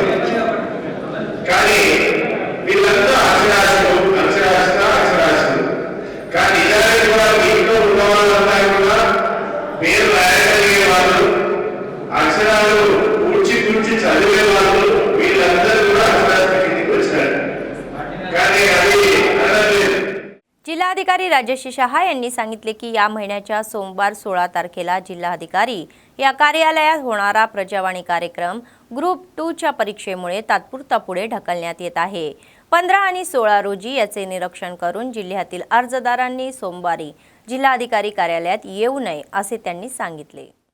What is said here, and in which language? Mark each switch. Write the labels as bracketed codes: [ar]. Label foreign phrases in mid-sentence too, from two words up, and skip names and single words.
[te] కానీ వీళ్ళంతా అక్షరాస్యత. కానీ ఇలాంటి కూడా ఇంట్లో ఉన్న వాళ్ళంతా కూడా పేరు రాయగలిగే వాళ్ళు, అక్షరాలు కూర్చి చదివే వాళ్ళు, వీళ్ళందరూ కూడా అక్షరాస్యత కిందికి వచ్చారు. కానీ అది అనలేదు. [mr] जिल्हाधिकारी राजश्री शहा यांनी सांगितले की या महिन्याच्या सोमवार 16 तारखेला जिल्हाधिकारी या कार्यालयात होणारा प्रजावाणी कार्यक्रम ग्रुप 2च्या परीक्षेमुळे तात्पुरता पुढे ढकलण्यात येत आहे. 15 आणि 16 रोजी याचे निरीक्षण करून जिल्ह्यातील अर्जदारांनी सोमवारी जिल्हाधिकारी कार्यालयात येऊ नये असे त्यांनी सांगितले.